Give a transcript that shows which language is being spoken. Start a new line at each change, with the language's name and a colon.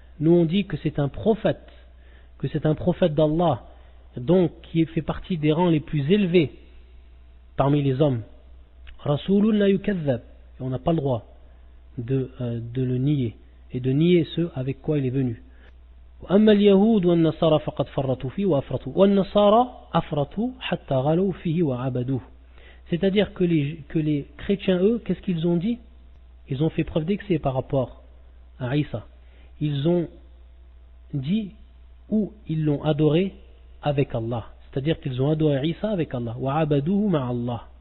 French: Nous on dit que c'est un prophète d'Allah, donc qui fait partie des rangs les plus élevés parmi les hommes.
Arabic: Rasulun la yukazzab.
French: Et on n'a pas le droit de le nier et de nier ce avec quoi il est venu.
Arabic: أما اليهود والنصارى فقد فرطوا فيه وأفرطوا والنصارى أفرطوا حتى غلوا فيه وعبدوه.
French: C'est-à-dire que les chrétiens, eux, qu'est-ce qu'ils ont dit? Ils ont fait preuve d'excès par rapport à Isa. Ils ont dit ou ils l'ont adoré avec Allah. C'est-à-dire qu'ils ont adoré Isa avec Allah.
Arabic: وَعَبَدُوهُ مَعَ اللَّهِ.